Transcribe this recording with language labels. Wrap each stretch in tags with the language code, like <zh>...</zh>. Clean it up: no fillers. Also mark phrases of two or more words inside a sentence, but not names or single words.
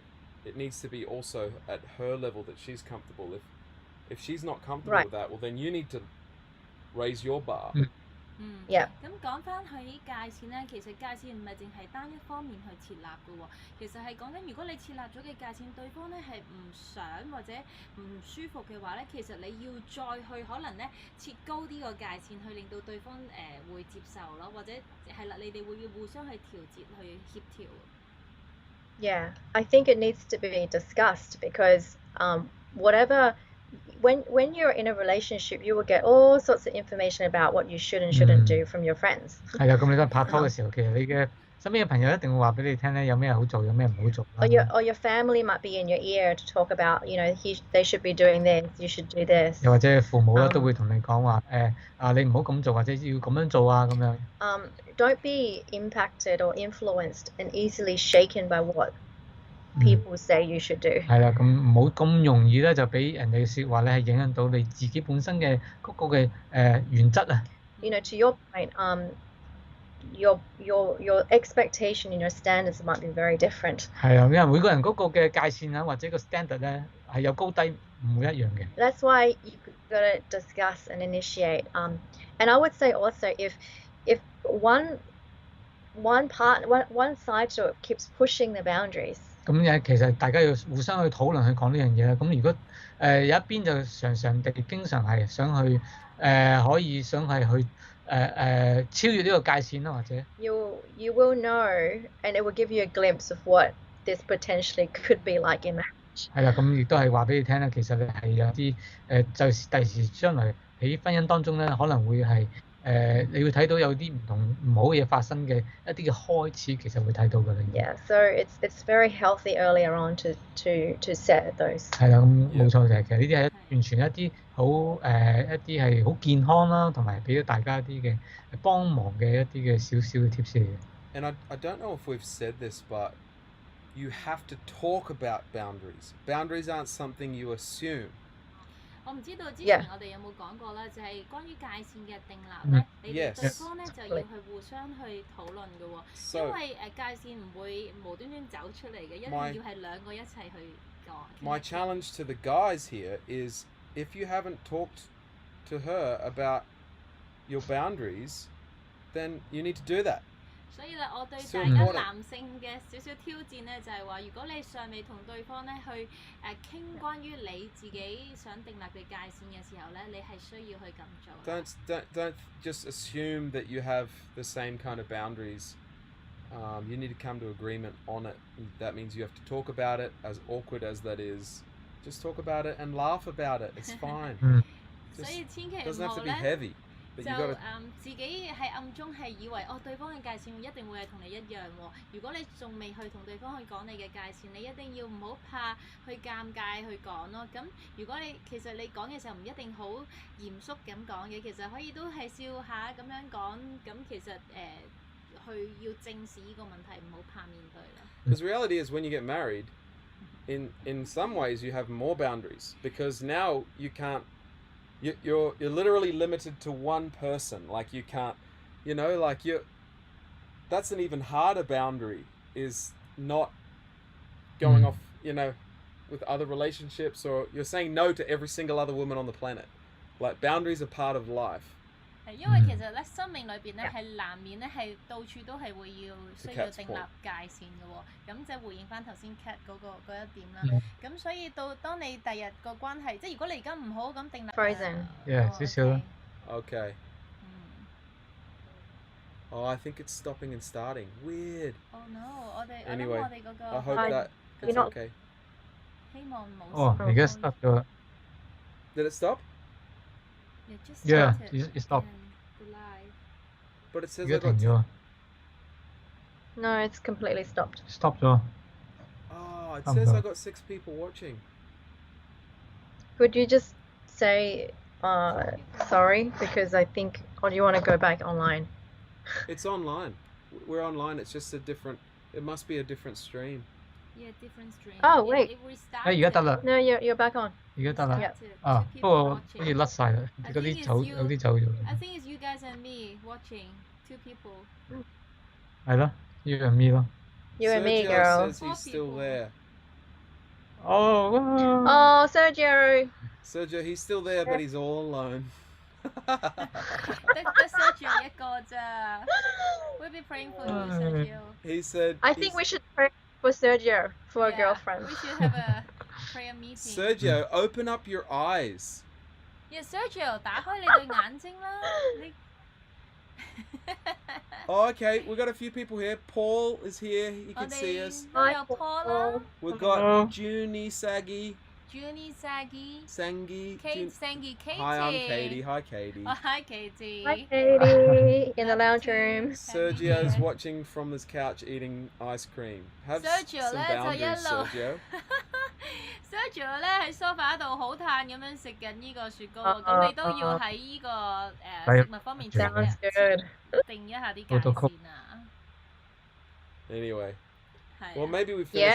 <en>It needs to be also at her level that she's comfortable. If she's not comfortable Right. with that, well, then you need to raise your bar. Yeah.</en> <yue>咁講翻起界線咧，其實界線唔係淨係單一方面去設立嘅喎，其實係講緊如果你設立咗嘅界線，對方咧係唔想或者唔舒服嘅話咧，其實你要再去可能咧設高啲個界線，去令到對方會接受咯，或者係啦，你哋會要互相去調節去協調。</yue> <en>Yeah, I think it needs to be discussed because whatever when you're in a relationship, you will get all sorts of information about what you should and shouldn't do from your friends.</en> <yue>係啊，咁你都係拍拖嘅時候，其實你嘅身邊嘅朋友一定會話俾你聽咧，有咩好做，有咩唔好做。</yue> <en>Or your family might be in your ear to talk about, they should be doing this, you should do this.</en> <yue>又或者父母咧都會同你講話，你唔好咁做，或者要咁樣做啊咁樣。</yue> <en>Don't be impacted or influenced and easily shaken by what people say you should do.</en> <yue>係啦，咁唔好咁容易咧就俾人哋嘅説話咧係影響到你自己本身嘅嗰個嘅原則啊。</yue> <en>To your point, your expectation and your standards might be very different.</en> <yue>係啊，因為每個人嗰個嘅界線啊，或者個 standard 咧係有高低唔會一樣嘅。</yue> <en>That's why you got to discuss and initiate. And I would say also if one side to it keeps pushing the boundaries.</en> <yue>咁其實大家要互相去討論去講呢樣嘢啦。咁如果有一邊就常常地經常係想去可以想係去超越呢個界線啦，或者</yue> <en>You will know, and it will give you a glimpse of what this potentially could be like in marriage.</en> <yue>係啦，咁亦都係話俾你聽啦。其實你係有啲就是第時將來喺婚姻當中咧，可能會係你會睇到有啲唔好嘅嘢發生嘅一啲嘅開始，其實會睇到㗎啦。</yue> <en>Yeah, so it's very healthy earlier on to set those.</en> <yue>係啦，咁冇錯嘅，其實呢啲係完全一啲好一啲係好健康啦，同埋俾咗大家一啲嘅幫忙嘅一啲嘅少少嘅 tips 嚟嘅。</yue> <en>And I don't know if we've said this, but you have to talk about boundaries. Boundaries aren't something you assume.</en> <yue>我唔知道之前我哋有冇講過啦，就係關於界線嘅訂立咧，你哋對方咧就要去互相去討論嘅喎，因為界線唔會無端端走出嚟嘅，一定要係兩個一齊去講。</yue> <en>My challenge to the guys here is if you haven't talked to her about your boundaries, then you need to do that.</en> <yue>所以咧，我對大家男性嘅少少挑戰咧，就係話，如果你尚未同對方咧去傾關於你自己想訂立嘅界線嘅時候咧，你係需要去咁做。</yue> <en>Don't just assume that you have the same kind of boundaries. You need to come to agreement on it. That means you have to talk about it, as awkward as that is. Just talk about it and laugh about it. It's fine.</en> <yue>所以千祈唔</yue> <en>doesn't have</en> <yue>好</yue> <en>to be</en> <yue>咧。</yue> <en>heavy.</en> <yue>就自己係暗中係以為對方嘅界線一定會係同你一樣喎。如果你仲未去同對方去講你嘅界線，你一定要唔好怕去尷尬去講咯。咁如果其實你講嘅時候唔一定好嚴肅咁講嘅，其實可以都係笑下咁樣講。咁其實去要正視呢個問題，唔好怕面對啦。</yue> <en>Because reality is when you get married, in some ways you have more boundaries because now you can't. You're literally limited to one person. Like you can't, that's an even harder boundary, is not going off, with other relationships, or you're saying no to every single other woman on the planet. Like boundaries are part of life.</en> <yue>因為其實咧，生命裏邊咧係難免咧係到處都係會需要訂立界線嘅喎。咁即係回應翻頭先 Cat 嗰一點啦。咁所以當你第日個關係，即係如果你而家唔好咁訂立。 Frozen。少少啦。</yue> <en>Okay. Oh, I think it's stopping and starting. Weird. Oh no！ Anyway,</en> <yue>我哋嗰個。</yue> <en>I hope that it's okay.</en> <yue>希望冇。哦，而家 stop 咗。</yue> <en>Did it stop? Yeah, it stopped. But it says</en> <yue>而家停咗。</yue> <en>No, it's completely stopped.</en> <yue>Stop 咗。</yue> <en>Oh, it says I got 6 people watching. Could you just say sorry because I think, or do you want to go back online? It's online. We're online. It's just it must be a different stream. Yeah, different stream. Oh, wait.</en> <yue>而家得啦。</yue> <en>No, you're back on.</en> <yue>而家得啦。不過好似甩晒啦，有啲走咗。</yue> <en>I think it's you guys and me watching, 2 people.</en> <yue>係咯 ，</yue> <en>you and me</en> <yue>咯。</yue> <en>You and me, girl. Sergio says he's still there. Oh, oh, Sergio. Sergio, he's still there, but he's all alone.</en> <yue>得 Sergio 一個咋。</yue> <en>We'll be praying for you, Sergio. He said. I think we should pray for Sergio for a girlfriend. We should have a prayer meeting. Sergio, open up your eyes. Yeah, Sergio,</en> <yue>打開你對眼睛啦。</yue> <en>Oh, okay, we got a few people here. Paul is here. He can see us.</en> <yue>我有 Paul 啦</yue> <en>We've got Junie, Saggy, ，Junie, Saggy, Sangi. Kate, Sangy, Katie. Hi, I'm Katie. Hi, Katie. Oh, hi, Katie. Hi, Katie, in the lounge room. Sergio's watching from his couch eating ice cream. Have Sergio some</en> <yue>咧就</yue> <en>boundaries,</en> <yue>一路</yue> <en>Sergio.</en> <yue>Sergio 咧喺 sofa 度好嘆咁樣食緊呢個雪糕喎，咁你都要喺呢個食物方面</yue> <en>Sounds good.</en> <yue>定一下啲界線啊。</yue> <en>Anyway,</en> <yue>係</yue> <en>well,</en> <yue>啊。</yue> <en>maybe we finish</en>